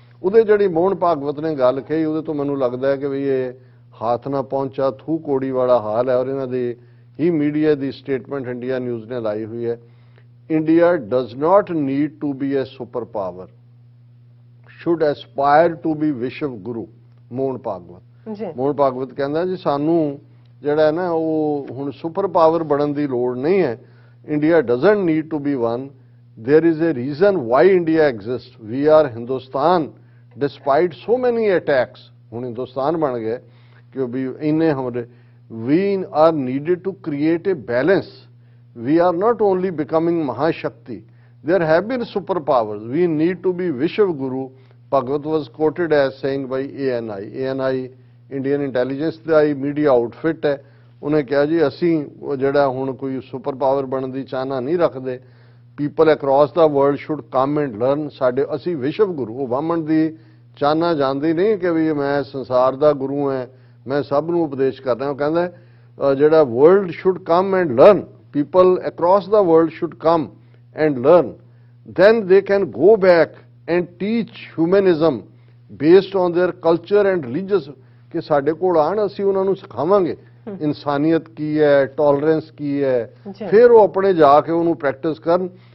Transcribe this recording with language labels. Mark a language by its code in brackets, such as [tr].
[pa] ਉਹਦੇ ਜਿਹੜੀ ਮੋਹਨ ਭਾਗਵਤ ਨੇ ਗੱਲ ਕਹੀ, ਉਹਦੇ ਤੋਂ ਮੈਨੂੰ ਲੱਗਦਾ ਹੈ ਕਿ ਵੀ ਇਹ ਹੱਥ ਨਾ ਪਹੁੰਚਾ ਥੂ ਕੋੜੀ ਵਾਲਾ ਹਾਲ ਹੈ। ਔਰ ਇਹਨਾਂ ਦੀ ਹੀ ਮੀਡੀਆ ਦੀ ਸਟੇਟਮੈਂਟ ਇੰਡੀਆ ਨਿਊਜ਼ ਨੇ ਲਾਈ ਹੋਈ ਹੈ, [en] India does not need to be a super power, should aspire to be Vishwa Guru. [pa] ਮੋਹਨ ਭਾਗਵਤ ਕਹਿੰਦਾ ਜੀ ਸਾਨੂੰ ਜਿਹੜਾ ਹੈ ਨਾ ਉਹ ਹੁਣ ਸੁਪਰ ਪਾਵਰ ਬਣਨ ਦੀ ਲੋੜ ਨਹੀਂ ਹੈ। [en] India doesn't need to be one. There is a reason why India exists. We are Hindustan despite so many attacks. [pa] ਹੁਣ ਹਿੰਦੁਸਤਾਨ ਬਣ ਗਏ ਕਿ ਵੀ ਇੰਨੇ ਹਮਲੇ। [en] We are needed to create a balance. We are not only becoming Mahashakti. There have been superpowers. We need to be Vishwa Guru. Bhagavad was quoted as saying by ANI. [pa] ANI Indian Intelligence ਦਾ media outfit ਹੈ। ਉਹਨੇ ਕਿਹਾ ਜੀ ਅਸੀਂ ਜਿਹੜਾ ਹੁਣ ਕੋਈ super power ਬਣਨ ਦੀ ਚਾਹਨਾ ਨਹੀਂ ਰੱਖਦੇ, [en] People across the world should come and learn. [pa] ਸਾਡੇ ਅਸੀਂ ਵਿਸ਼ਵ ਗੁਰੂ, ਉਹ ਵਾਮਣ ਦੀ ਚਾਹਨਾ ਜਾਂਦੀ ਨਹੀਂ ਕਿ ਵੀ ਮੈਂ ਸੰਸਾਰ ਦਾ ਗੁਰੂ ਹਾਂ, ਮੈਂ ਸਭ ਨੂੰ ਉਪਦੇਸ਼ ਕਰ ਰਿਹਾ। ਉਹ ਕਹਿੰਦਾ ਜਿਹੜਾ [en] world should come and learn, people across the world should come and learn, then they can go back and teach humanism based on their culture and religious, [pa] ਕਿ ਸਾਡੇ ਕੋਲ ਆਣ ਅਸੀਂ ਉਹਨਾਂ ਨੂੰ ਸਿਖਾਵਾਂਗੇ ਇਨਸਾਨੀਅਤ ਕੀ ਹੈ, ਟੋਲਰੈਂਸ ਕੀ ਹੈ, ਫਿਰ ਉਹ ਆਪਣੇ ਜਾ ਕੇ ਉਹਨੂੰ ਪ੍ਰੈਕਟਿਸ ਕਰਨ।